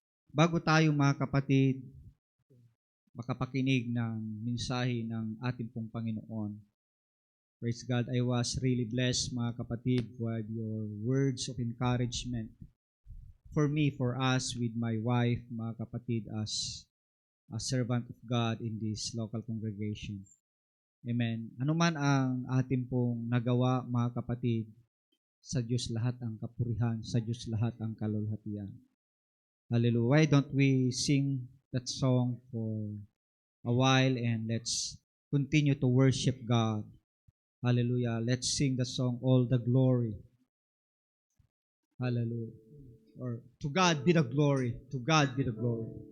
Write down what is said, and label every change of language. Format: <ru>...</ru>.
<tl>Bago tayo mga kapatid, makapakinig ng mensahe ng ating pong Panginoon.</tl> <en>Praise God. I was really blessed</en> <tl>mga kapatid</tl> <en>with your words of encouragement. For me, for us, with my wife,</en> <tl>mga kapatid,</tl> <en>as a servant of God in this local congregation. Amen.</en> <tl>Ano man ang ating pong nagawa, mga kapatid, sa Diyos lahat ang kapurihan, sa Diyos lahat ang kalulhatian. Hallelujah.</tl> <en>Why don't we sing that song for a while and let's continue to worship God. Hallelujah. Let's sing the song, All the Glory. Hallelujah. Or, to God be the glory. To God be the glory.</en>